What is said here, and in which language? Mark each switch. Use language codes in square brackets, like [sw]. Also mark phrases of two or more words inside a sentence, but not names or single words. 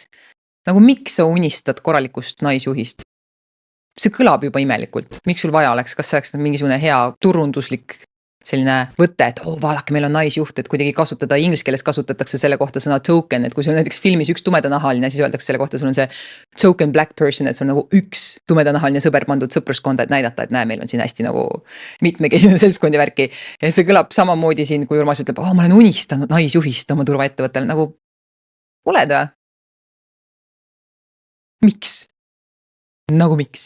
[et] Nagu miks sa unistad korralikust naisjuhist? See kõlab juba imelikult. Miks sul vaja oleks? Kas see oleks mingisugune hea turunduslik selline võte, et vaadake, meil on naisjuht, et kuidagi kasutada, inglise keeles kasutatakse selle kohta sõna token, et kui sul näiteks filmis üks tumedanahaline, siis öeldakse selle kohta, sul on see [en] token black person, [et] et sul on nagu üks tumedanahaline sõber pandud sõpruskonda, et näidata, et näe, meil on siin hästi nagu mitmekesine seltskond ja värki. Ja see kõlab samamoodi siin, kui Urmas ütleb, ma olen unistanud naisjuhist oma turvaettevõttele, nagu oled või? Miks? Nagu miks?